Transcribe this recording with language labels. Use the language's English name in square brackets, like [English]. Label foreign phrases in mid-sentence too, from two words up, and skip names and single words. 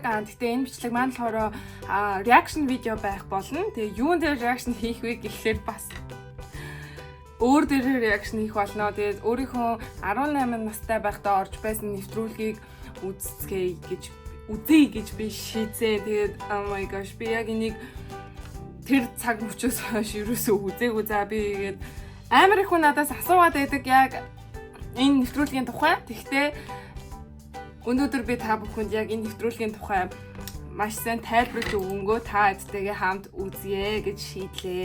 [Mongolian] Гэхдээ энэ бичлэг маань болохоор reaction видео байх болно. Тэгээ юун дээр reaction хийх вэ гэхлээр бас өөр дээр reaction хийх болно. Тэгээд өөрийнхөө 18 настай байхдаа орж байсан нэвтрүүлгийг үзье гэж би шийдсэн. Тэгээд [English] oh my gosh [Mongolian] би яг энийг тэр цаг мөчөөс хойш ерөөсөө үзээгүй. За би тэгээд амар их хүн надаас асуугаад байдаг яг энэ нэвтрүүлгийн тухай. Тэгтээ өнөөдөр би та бүхэнд яг энэ нэвтрүүлгийн тухай маш сайн тайлбарлаж өгөнгөө та эцтэйгээ хамт үзье гэж шийдлээ.